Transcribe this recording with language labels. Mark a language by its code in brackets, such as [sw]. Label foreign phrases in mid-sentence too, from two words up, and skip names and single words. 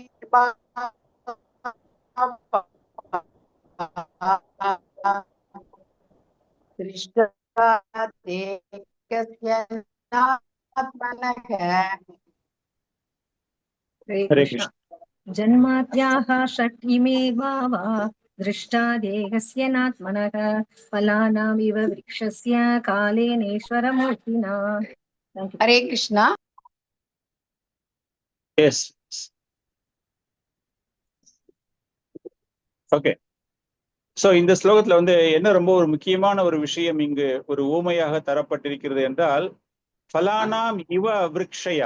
[sa] हरे हरे कृष्ण कृष्ण। जन्माद्याः षट् इमे भावा दृष्टा देहस्य नात्मनः फलानामिव वृक्षस्य कालेनेश्वरमूर्तिना हरे कृष्णा [en] Yes, okay. [ta] சோ இந்த ஸ்லோகத்துல வந்து என்ன ரொம்ப ஒரு முக்கியமான ஒரு விஷயம் இங்கு ஒரு ஊமையாக தரப்பட்டிருக்கிறது என்றால், [sa] फलानाम् इव वृक्षया.